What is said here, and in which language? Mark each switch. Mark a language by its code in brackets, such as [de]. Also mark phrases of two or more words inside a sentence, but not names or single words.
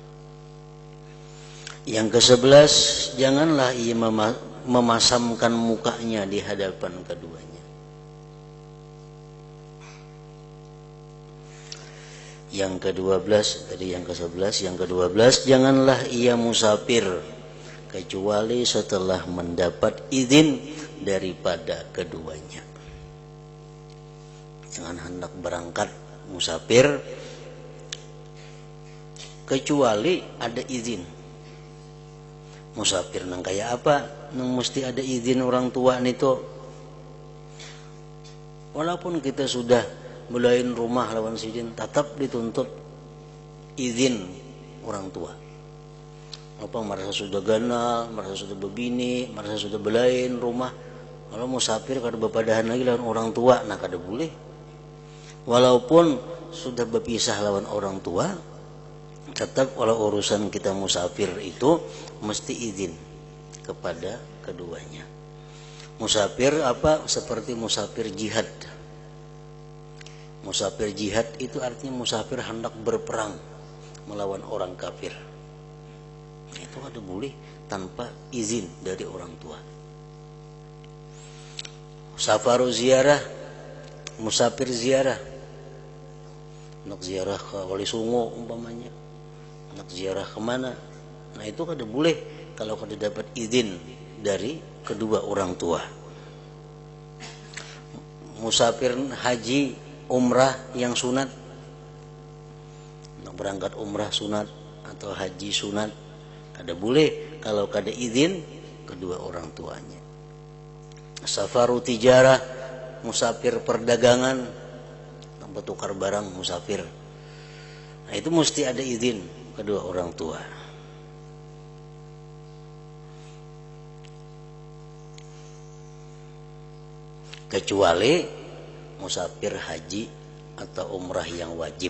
[id] Yang ke-11, janganlah ia memasamkan mukanya di hadapan keduanya. Yang ke-12, tadi yang ke-11, yang ke-12, janganlah ia musafir kecuali setelah mendapat izin daripada keduanya. Jangan hendak berangkat musafir kecuali ada izin. [bjn] Musafir nang kayak apa? Nang mesti ada izin orang tua nito. Walaupun kita sudah belain rumah lawan sidin, tetap dituntut izin orang tua. Apa merasa sudah ganal, merasa sudah bebini, merasa sudah belain rumah, kalau musafir kada bepadahan lagi lawan orang tua, nah kada boleh. [id] Walaupun sudah berpisah lawan orang tua, tetap walau urusan kita musafir itu mesti izin kepada keduanya. Musafir apa? Seperti musafir jihad. Musafir jihad itu artinya musafir hendak berperang melawan orang kafir. Itu ada boleh tanpa izin dari orang tua. [ar] سفر زيارة, [id] musafir ziarah. Nak ziarah ke Wali Songo umpamanya. Nak ziarah kemana? Nah itu kada boleh kalau kada dapat izin dari kedua orang tua. Musafir haji, umrah yang sunat, nak berangkat umrah sunat atau haji sunat, kada boleh kalau kada izin kedua orang tuanya. [ar] سفر تجارة, [id] musafir perdagangan, nak bertukar barang musafir. Nah itu mesti ada izin kedua orang tua. Kecuali musafir haji atau umrah yang wajib.